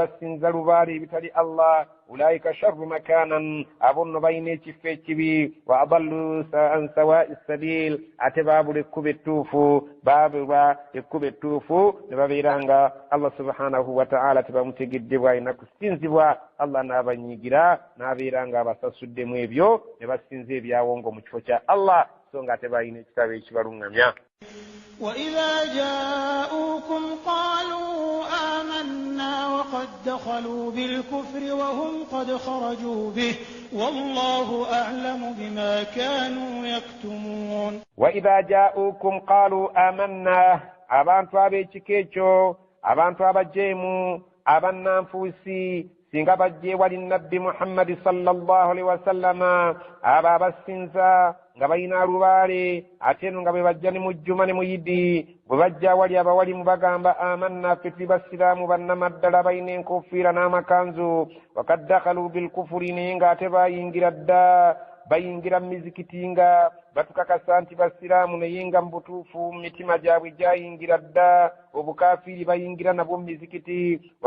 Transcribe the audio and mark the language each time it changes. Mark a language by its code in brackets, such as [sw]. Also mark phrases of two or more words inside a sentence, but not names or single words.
[lg] basinza lubaale ebitali Allah [ar] أولئك شر مكانا [lg] abo nno balina ekifo ekibi [ar] وأضل عن سواء السبيل [lg] ate baabula ekkuba ettuufu baabulwa ekkuba ettuufu ne babeera nga Allah [ar] سبحانه وتعالى [lg] tebamutegedde bw'alina kusinzibwa Allah n'abanyiigira n'abeera nga abasasuddemu ebyo ne basinza ebyawongo mu kifo kya Allah so nga ate balina ekitabo ekibaluŋŋamya. [ar] وإذا جاءوكم قالوا آمنا وقد دخلوا بالكفر وهم قد خرجوا به والله أعلم بما كانوا يكتمون. وإذا جاءوكم قالوا آمنا [lg] abantu ab'ekika ekyo abantu abajeemu abannanfuusi singa bajje wali nabbi Muhammad [ar] صلى الله عليه وسلم [lg] aba abasinza nga balina alubaale ate no nga bwe bajja ne mu jjuma ne mu yidi bwe bajja wali abawali mu bagamba amanna ffe tuli basiraamu bannamaddala balina enkofiira n'amakanzu [ar] وقد دخلوا بالكفر [lg] naye ng'ate bayingira dda bayingira mu mizikiti nga batukakasa nti basiraamu naye nga mu butuufu mu mitima gyabwe gyayingira dda obukafiiri bayingira nabwo mu mizikiti